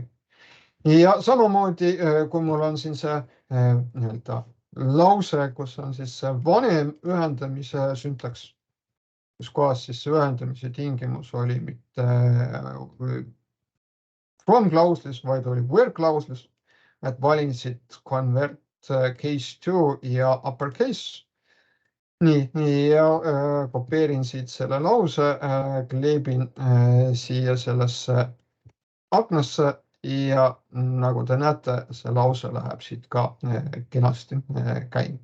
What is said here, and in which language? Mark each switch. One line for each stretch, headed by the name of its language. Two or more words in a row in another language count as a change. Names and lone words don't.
Estonian: Ja samamoodi, kui mul on siin see nii-öelda lause, kus on siis vanem ühendamise süntaks, kus kohas siis see ühendamise tingimus oli mitte from klauslis, vaid oli where klauslis, et valin siit
English: convert case to
Estonian: ja uppercase. Nii, ja kopeerin siit selle lause, kleebin siia sellesse aknasse ja nagu te näete, see lause läheb siit ka kenasti käima.